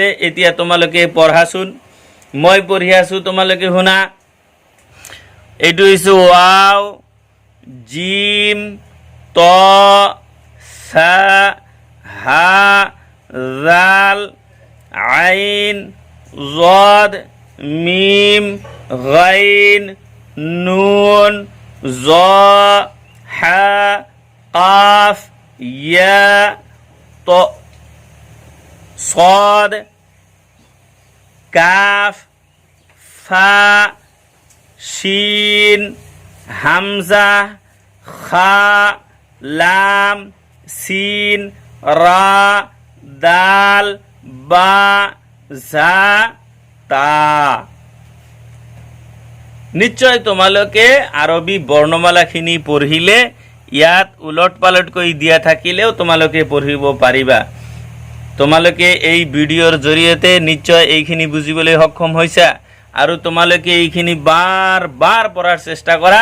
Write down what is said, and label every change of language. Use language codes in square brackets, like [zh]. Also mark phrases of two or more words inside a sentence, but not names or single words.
[as] এতিয়া তোমালোকে পঢ়াচোন, মই পঢ়ি আছো, তোমালোকে শুনা। এইটো হৈছে ওয়াও, জিম, ত, সা, হা, জাল, আইন, জদ, মিম, গাইন, নুন, জ, হা, কাফ, ইয়া, ত, সদ, কাফ, ফা, শিন, হামজা, খা, লাম, সিন, রা, দাল, বা, জা, তা। নিশ্চয় তোমালোকে আরবি বর্ণমালাখিনি পঢ়িলে ইয়াত উলট পালট কৰি দিয়া থাকিলেও তোমালোকে পঢ়িব পাৰিবা। তোমালোকে এই ভিডিঅ'ৰ জৰিয়তে নিশ্চয় এইখিনি বুজিবলৈ সক্ষম হৈছা আৰু তোমালোকে এইখিনি বাৰ বাৰ পঢ়াৰ চেষ্টা কৰা।